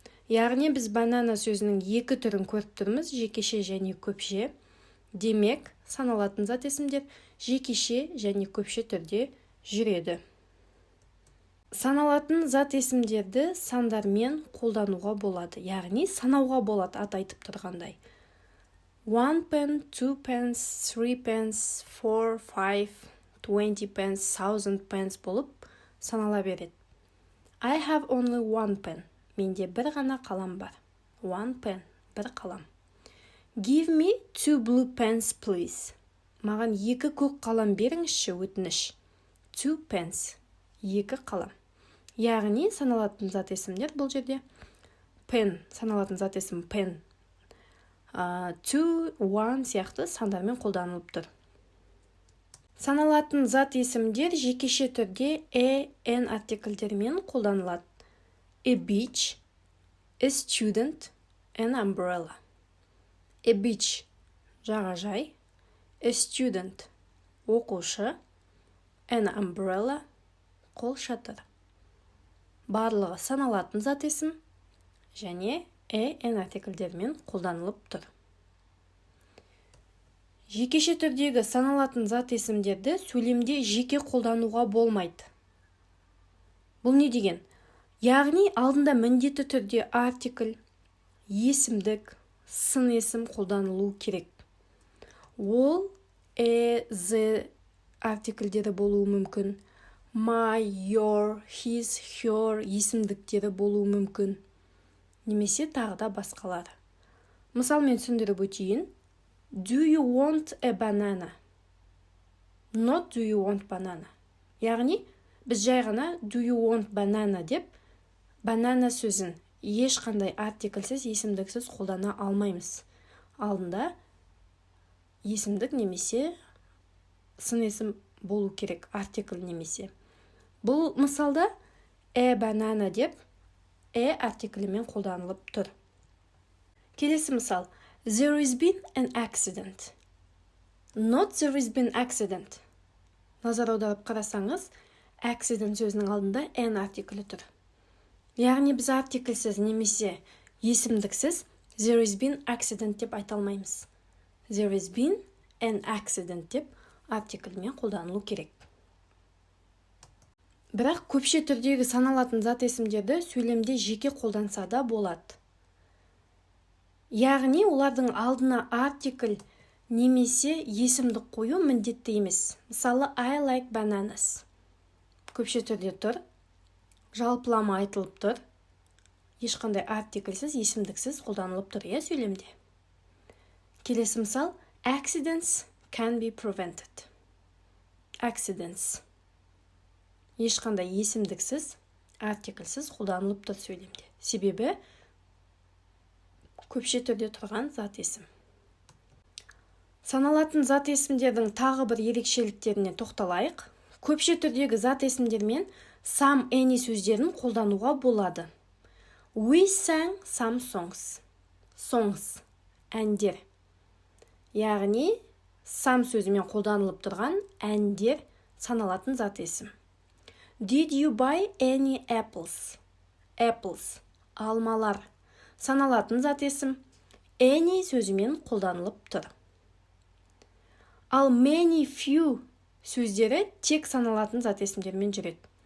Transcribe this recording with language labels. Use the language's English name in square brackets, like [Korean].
[Kazakh] Яғни біз банана сөзінің екі түрін көріп тұрмыз, жекеше және көпше. Демек, саналатын зат есімдер жекеше және көпше түрде жүреді. Саналатын зат есімдерді сандармен қолдануға болады, яғни санауға болады ат айтып тұрғандай. [English] 1 pen, 2 pence, 3 pence, 4, 5, 20 pence, 1000 pence болып санала береді. I have only 1 pen. [Kazakh] Менде бір ғана қалам бар. [English] 1 pen, [Kazakh] бір қалам. [English] Give me 2 blue pens, please. [Kazakh] Маған 2 көк қалам беріңізші, өтініш. [English] 2 pens, [Kazakh] 2 қалам. Яғни саналатын зат есімдер бұл жерде. Pen, саналатын зат есім pen. 2, 1 сияқты сандармен қолданылып тұр. Саналатын зат есімдер жекеше түрде n артикльдермен қолданылады. [English] A beach, a student, an umbrella. A beach, жағажай. A student, оқушы. An umbrella, [Kazakh] қол шатыр. Барлығы саналатын зат есім және n артикльдермен қолданылып тұр. Жекеше түрдегі саналатын зат есімдерді сөйлемде жеке қолдануға болмайды. Бұл не деген? Яғни алдында міндетті түрде артикль, есімдік, сын есім қолданылу керек. Ол the артикльдері болуы мүмкін. My, your, his, her есімдіктері болуы мүмкін. Немесе тағы да басқалар. Мысал мен түсіндіріп өтейін. [English] Do you want a banana? Not do you want banana. [Kazakh] Яғни, біз жай ғана [English] do you want banana [Kazakh] деп, banana сөзін ешқандай артикльсіз, есімдіксіз қолдана алмаймыз. Алдында есімдік немесе сын есім болу керек, артикль немесе. Бұл мысалда banana деп артиклімен қолданылып тұр. Келесі мысал. [English] There has been an accident. Not there has been accident. [Kazakh] Назар аударып қарасаңыз, accident сөзінің алдында n артиклі тұр. Яғни біз артикльсіз немесе есімдіксіз [English] there has been accident [Kazakh] деп айта алмаймыз. [English] There has been an accident [Kazakh] деп артиклімен қолданылу керек. Бірақ көпше түрдегі саналатын зат есімдерді сөйлемде жеке қолданса да болады. Яғни олардың алдына артикль немесе есімдік қою міндетті емес. [English] Мысалы, I like bananas. [Kazakh] Көпше түрде тұр. Жалпылама айтылып тұр. Ешқандай артикльсіз, есімдіксіз қолданылып тұр сөйлемде. Келесі мысал. [English] Accidents can be prevented. Accidents. [Kazakh] Ешқандай есімдіксіз, артикльсіз қолданылып тұр сөйлемде. Себебі көпше түрде тұрған зат есім. Саналатын зат есімдердің тағы бір ерекшеліктеріне тоқталайық. Көпше түрдегі зат есімдермен some, any сөздерін қолдануға болады. [English] We sang some songs. Songs, [Kazakh] әндер. Яғни some сөзімен қолданылып тұрған әндер саналатын зат есім. [English] Did you buy any apples? [Kazakh] Apples, алмалар, саналатын зат есім. Any сөзімен қолданылып тұр. Ал many, few сөздері тек саналатын зат есімдермен жүреді.